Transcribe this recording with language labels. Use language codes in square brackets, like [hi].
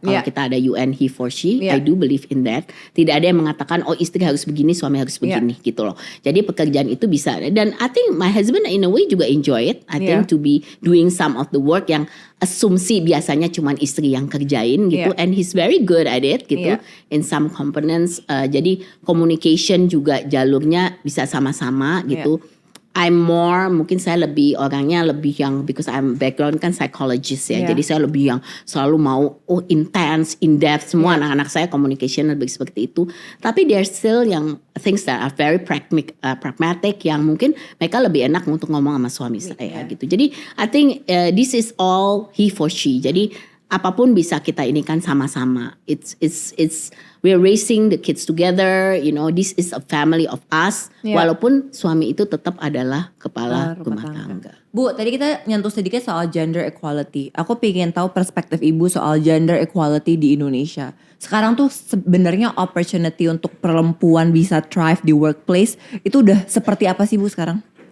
[id] Kalau kita ada [en] UN he for she, I do believe in that. [id] Tidak ada yang mengatakan oh istri harus begini, suami harus begini gitu loh. Jadi pekerjaan itu bisa dan [en] I think my husband in a way [id] juga [en] enjoy it. I think to be doing some of the work [id] yang asumsi biasanya cuma istri yang kerjain gitu [en] and he's very good at it [id] gitu [en] in some components. [id] Jadi communication juga jalurnya bisa sama-sama gitu. [en] I'm more [id] mungkin saya orangnya lebih yang [en] because I'm background [id] kan psychologist ya. Jadi saya lebih yang selalu mau [en] intense, in depth [id] semua anak-anak saya communication lebih seperti itu. Tapi [en] there's still [id] yang [en] things that are very pragmatic [id] yang mungkin mereka lebih enak untuk ngomong sama suami saya gitu. Jadi [en] I think this is all he for she. [id] Jadi apapun bisa kita ini kan sama-sama. [en] It's we're raising the kids together, you know, this is a family of us. [id] Walaupun suami itu tetap adalah kepala rumah tangga. Bu, tadi kita nyentuh sedikit soal gender equality. Aku pengen tahu perspektif Ibu soal gender equality di Indonesia. Sekarang tuh sebenarnya opportunity untuk perempuan bisa thrive di workplace itu udah seperti apa sih Bu sekarang?